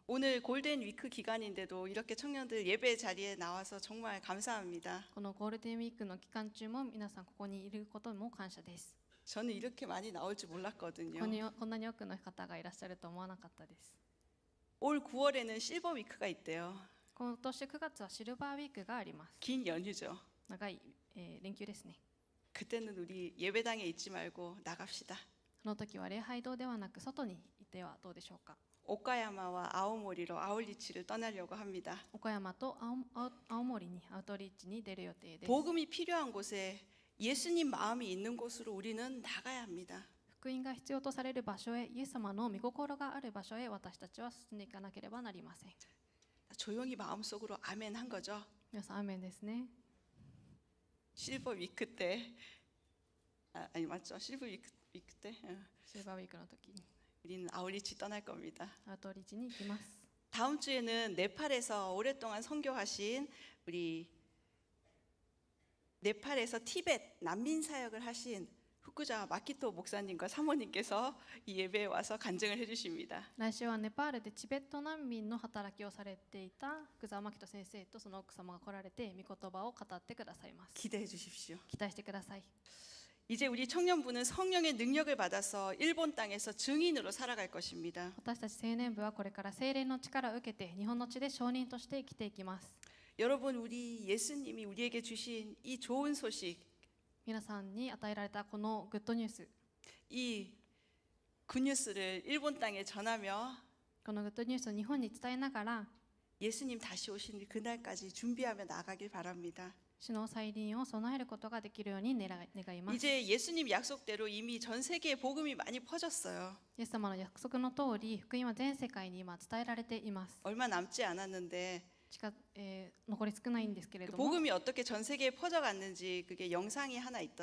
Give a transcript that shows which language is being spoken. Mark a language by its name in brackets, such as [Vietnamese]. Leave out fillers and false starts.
[Korean] 오늘 골든 위크 기간인데도 이렇게 청년들 예배 자리에 나와서 정말 감사합니다. [Japanese] このゴールデンウィークの期間中も皆さんここにいることも感謝です。 [Korean] 저는 이렇게 많이 나올 줄 몰랐거든요. [Japanese] こんなに多くの方がいらっしゃると思わなかったです。 [Korean] 올 9월에는 실버 위크가 있대요. [Japanese] 今年9月はシルバーウィークがあります。 [Korean] 긴 연휴죠. [Japanese] 長い、連休ですね。 [Korean] 그때는 우리 예배당에 있지 말고 나갑시다. [Japanese] その時は礼拝堂ではなく外にいてはどうでしょうか。 [Korean] 오카야마와 아오모리로 아울리치를 떠나려고 합니다. [Japanese] 岡山と青森にアウトリーチに出る予定です。 [Korean] 복음이 필요한 곳에 예수님 마음이 있는 곳으로 우리는 나가야 합니다. [Japanese] 福音が必要とされる場所へ、イエス様の御心がある場所へ私たちは進んでいかなければなりません。 [Korean] 조용히 마음속으로 아멘 한 거죠. [Japanese] 皆さんアーメンですね。 [Korean] 실버 위크 때 아니 맞죠? 실버 위크 때 [Japanese] シルバーウィークの時に [Korean] 우리는 아울리치 떠날 겁니다. [Japanese] アウトリーチに行きます。 [Korean] 다음 주에는 네팔에서 오랫동안 선교하신 우리 네팔에서 티벳 난민 사역을 하신 후쿠자 마키토 목사님과 사모님께서 이 예배에 와서 간증을 해주십니다. [Japanese] 来週はネパールでチベット難民の働きをされていた福沢真希人先生とその奥様が来られて御言葉を語ってくださいます。 [Korean] 기대해 주십시오. [Japanese] 期待してください。 [Korean] 이제 우리 청년부는 성령의 능력을 받아서 일본 땅에서 증인으로 살아갈 것입니다. [Japanese] 私たち青年部はこれから聖霊の力を受けて日本の地で証人として生きていきます。 [Korean] 여러분, 우리 예수님이 우리에게 주신 이 좋은 소식, [Japanese] 皆さんに与えられたこのグッドニュース、 [Korean] 이 굿뉴스를 일본 땅에 전하며 [Japanese] このグッドニュースを日本に伝えながら [Korean] 예수님 다시 오신 그날까지 준비하며 나가길 바랍니다. [Japanese] 主の再臨を備えることができるように願います。 [Korean] 이제 예수님 약속대로 이미 전 세계에 복음이 많이 퍼졌어요. [Japanese] イエス様の約束の通り、福音は全世界に今伝えられています。 [Korean] 얼마 남지 않았는데 [Japanese] 残り少ないんですけれ 그 ども、 [Korean] 복음이 어떻게 전 세계에 퍼져갔는지 그게 영상이 하나